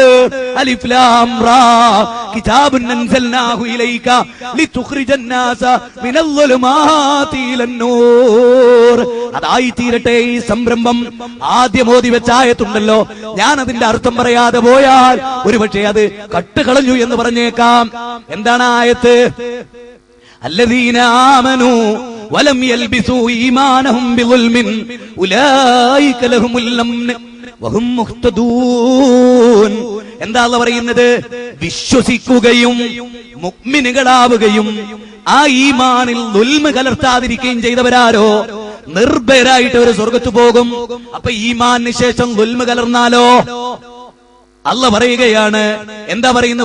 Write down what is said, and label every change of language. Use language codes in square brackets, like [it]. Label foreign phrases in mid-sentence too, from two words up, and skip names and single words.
[ar] الر كتاب أنزلناه إليك لتخرج الناس من الظلمات إلى النور. [ml] അതായി തീരട്ടെ ഈ സംരംഭം. ആദ്യം ഓതി വെച്ച ആയത്തുണ്ടല്ലോ, ഞാൻ അതിന്റെ അർത്ഥം പറയാതെ പോയാൽ ഒരുപക്ഷെ അത് കട്ടുകളഞ്ഞു എന്ന് പറഞ്ഞേക്കാം. എന്താണ് ആയത്ത്? [ar] الذين آمنوا ولم يلبسوا إيمانهم بظلم أولئك لهم الأمن وهم مهتدون. [ml] എന്താ അല്ലാഹു പറയുന്നത്? വിശ്വസിക്കുകയും മുഅ്മിനുകളാവുകയും ആ ഈമാനിൽ ദുൽമ് കലർത്താതിരിക്കുകയും ചെയ്തവരാരോ നിർഭയരായിട്ട് അവർ സ്വർഗ്ഗത്ത് പോകും. അപ്പൊ ഈമാനിന് ശേഷം ദുൽമ് കലർന്നാലോ? അല്ലാഹു പറയുകയാണ്, എന്താ പറയുന്നത്?